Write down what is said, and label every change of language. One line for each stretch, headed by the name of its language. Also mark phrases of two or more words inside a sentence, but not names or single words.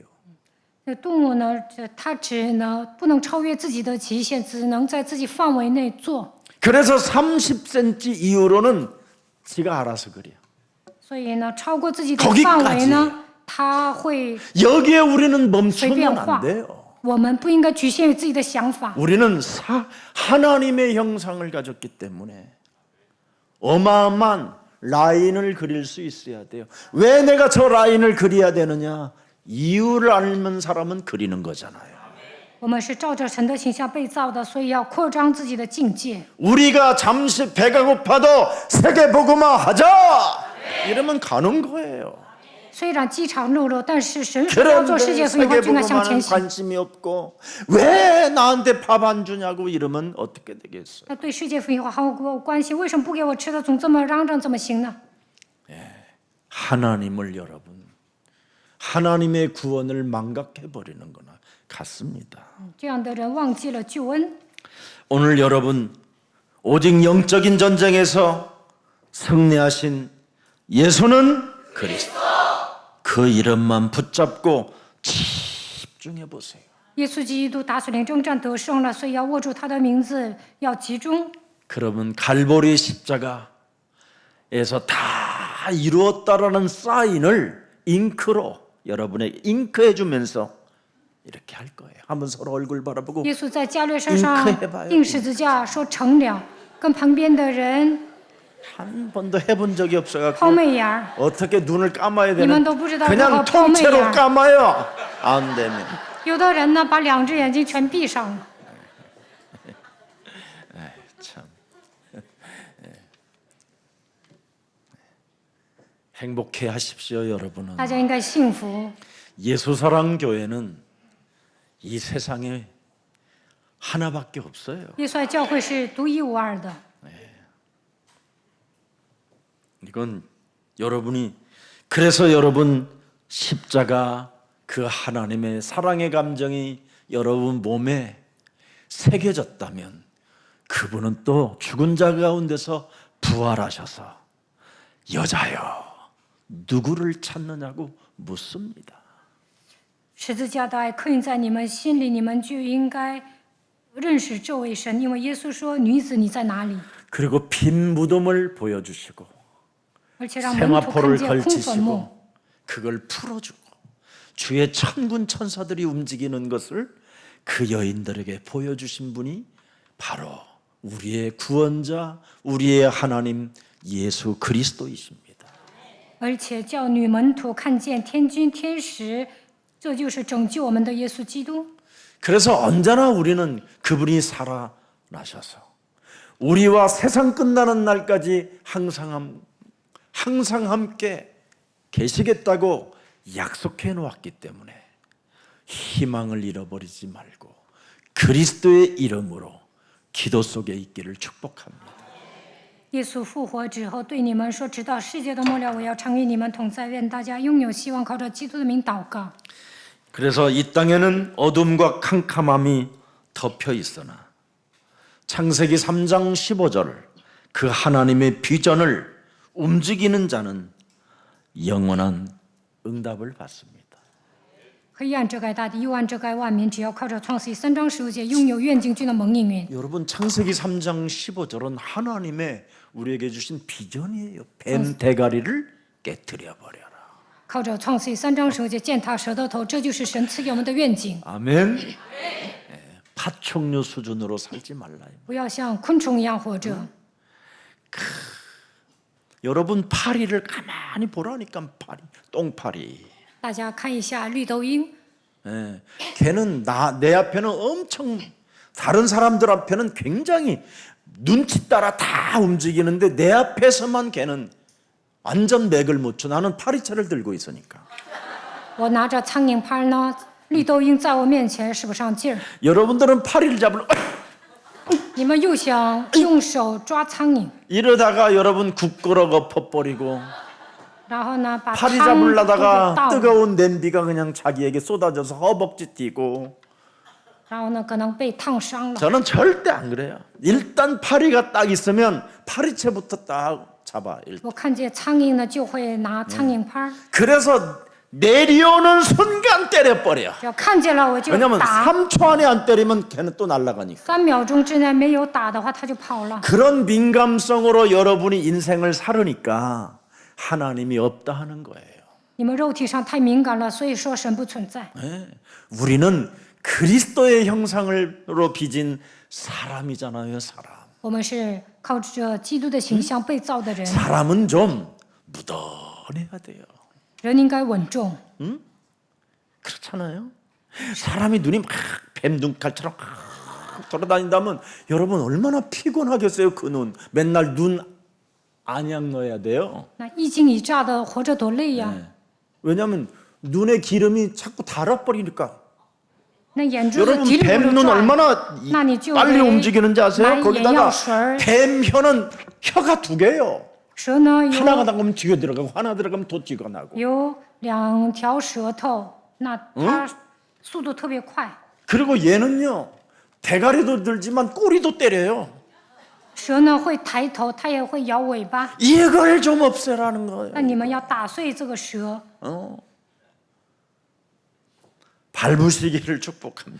Chinese: 这动物呢，它不能超越自己的极限，只能在自己范围内做。
Korean: 그래서 30cm 이후로는 지가 알아서 그려.
Chinese: 所以呢，超过自己的
Korean: 거기까지
Chinese: 范围呢，它会
Korean: 여기에 우리는 멈추면
Chinese: 随便画。
Korean: 안 돼요.
Chinese: 我们不应该局限于自己的想法。
Korean: 우리는 하나님의 형상을 가졌기 때문에 어마어마한 라인을 그릴 수 있어야 돼요. 왜 내가 저 라인을 그려야 되느냐? 이유를 알면 사람은 그리는 거잖아요.
Chinese: 我们是照着神的形象被造的，所以要扩张自己的境界。
Korean: 우리가 잠시 배가 고파도 세계복음화 하자! 이러면 가는 거예요.
Chinese: 虽然饥肠辘辘，但是神说要做世
Korean: 그런데
Chinese: 界福音化，就应该向
Korean: 세계복음화는
Chinese: 前行。
Korean: 관심이 없고 왜 나한테 밥 안 주냐고 이러면 어떻게 되겠어요?
Chinese: 那对世界福音化毫无关系，为什么不给我吃的，总这么嚷嚷，怎么行呢？
Korean: 하나님을 여러분 하나님의 구원을 망각해 버리는 거나 같습니다.
Chinese: 这样的人忘记了救恩。
Korean: 오늘 여러분 오직 영적인 전쟁에서 승리하신 예수는 그리스도. 그 이름만 붙잡고 집중해 보세요.
Chinese: 耶稣基督打死领征战得胜了，所以要握住他的名字，要集中。
Korean: 그러면 갈보리 십자가에서 다 이루었다라는 사인을 잉크로 여러분에게 잉크해 주면서 이렇게 할 거예요. 한번 서로 얼굴 바라보고
Chinese: 耶稣在加略山上钉十字架，说成了，跟旁边的人
Korean: 한 번도 해본 적이
Chinese: 抛
Korean: 없어갖고
Chinese: 媚眼儿。
Korean: 어떻게 눈을 감아야 되는 이만도 부르다 그냥 그거 통째로 펌이야. 감아요. 안 되면
Chinese: 有的人呢，把2只眼睛全闭上了。
Korean: 참 행복해 하십시오, 여러분은.
Chinese: 大家应该幸福。
Korean: 예수사랑 교회는 이 세상에 하나밖에 없어요.
Chinese: 耶稣爱教会是独一无二的。
Korean: 이건 여러분이 그래서 여러분 십자가 그 하나님의 사랑의 감정이 여러분 몸에 새겨졌다면 그분은 또 죽은 자 가운데서 부활하셔서 여자여 누구를 찾느냐고 묻습니다.
Chinese: 十字架的爱刻印在你们心里，你们就应该认识这位神，因为耶稣说：“女子，你在哪里？”
Korean: 그리고 빈 무덤을 보여주시고
Chinese: 而且让门徒看
Korean: 세마포를
Chinese: 见空坟墓，
Korean: 걸치시고 그걸 풀어주고 주의 천군 천사들이 움직이는 것을 그 여인들에게 보여주신 분이 바로 우리의 구원자, 우리의 하나님 예수 그리스도이십니다.
Chinese: 而且叫女门徒看见天君天使，这就是拯救我们的耶稣基督。
Korean: 그래서 언제나 우리는 그분이 살아나셔서 우리와 세상 끝나는 날까지 항상 함께 계시겠다고 약속해 놓았기 때문에 희망을 잃어버리지 말고 그리스도의 이름으로 기도 속에 있기를 축복합니다.
Chinese: 耶稣复活之后对你们说：“直到世界的末了，我要常与你们同在。愿大家拥有希望，靠着基督的名祷告。”
Korean: 그래서 이 땅에는 어둠과 캄캄함이 덮여 있으나 창세기 3장 15절 그 하나님의 비전을 움직이는 자는 영원한 응답을 받습니다.
Chinese: 黑暗遮盖大地，幽暗遮盖万民，只要靠着创世记3章15节，拥有愿景君的蒙应允。
Korean: 여러분 창세기 3장 15절은 하나님의 우리에게 주신 비전이에요. 뱀 대가리를 깨뜨려 버려라.
Chinese: 靠着创世记3章15节践踏蛇的头，这就是神赐给我们的愿景。
Korean: 아멘. 파충류 수준으로 살지 말라요.
Chinese: 不要像昆虫一样活着。
Korean: 여러분 파리를 가만히 보라니까 파리, 똥파리.
Chinese: 大家看一下绿豆鹰，
Korean: 예, 걔는 내 앞에는 엄청 다른 사람들 앞에는 굉장히 눈치 따라 다 움직이는데 내 앞에서만 걔는 완전 맥을 못 쳐. 나는 파리채를 들고 있으니까.
Chinese: 我拿着苍蝇拍呢，绿豆鹰在我面前使不上劲儿。
Korean: 여러분들은 파리를 잡으려
Chinese: 你们又想用手抓苍蝇，
Korean: 이러다가 여러분 국거러 엎어버리고
Chinese: 然后呢把
Korean: 파리
Chinese: 汤都给
Korean: 잡으려다가
Chinese: 倒了，
Korean: 뜨거운 냄비가 그냥 자기에게 쏟아져서 허벅지 뛰고
Chinese: 然后呢可能被烫伤了。
Korean: 저는 절대 안 그래요. 일단 파리가 딱 있으면 파리채부터 딱 잡아.
Chinese: 我看见苍蝇呢就会拿苍蝇拍儿，
Korean: 그래서 내려오는 순간 때려버려.
Chinese: 只要看见了我就
Korean: 왜냐면
Chinese: 打。
Korean: 3초 안에 안 때리면 걔는 또 날아가니까.
Chinese: 3 秒钟之内没有打的话，它就跑了。
Korean: 그런 민감성으로 여러분이 인생을 살으니까 하나님이 없다 하는 거예요.
Chinese: 你们肉体上太敏感了，所以说神不存在。
Korean: 네. 우리는 그리스도의 형상으로 빚은 사람이잖아요, 사람.
Chinese: 我们是靠着基督的形象被造的人，
Korean: 사람은 좀 무던해야 돼요.
Chinese: 人应该稳重。
Korean: 그렇잖아요. 사람이 눈이 막 뱀눈깔처럼 막 돌아다닌다면 여러분 얼마나 피곤하겠어요. 그 눈 맨날 눈 안약 넣어야 돼요.
Chinese: 那一惊一乍的活着多累呀！
Korean: 왜냐하면 눈에 기름이 자꾸 달아버리니까.
Chinese: 那眼珠子
Korean: 여러분
Chinese: 嘀里咕噜
Korean: 뱀눈
Chinese: 转，
Korean: 얼마나 나니 좀 빨리 왜 움직이는지 아세요? 많이 거기다가 얘기하셔. 뱀 혀는 혀가 2개예요.
Chinese: 蛇呢
Korean: 하나가 나가면 뒤에 들어가고 하나 들어가면 또 뒤가 나고.
Chinese: 有2条舌头，那它速度特别快。
Korean: 그리고 얘는요 대가리도 들지만 꼬리도 때려요.
Chinese: 蛇呢会抬头，它也会摇尾巴。
Korean: 이걸 좀 없애라는 거예요.
Chinese: 那你们要打碎这个蛇，
Korean: 밟으시기를 축복합니다.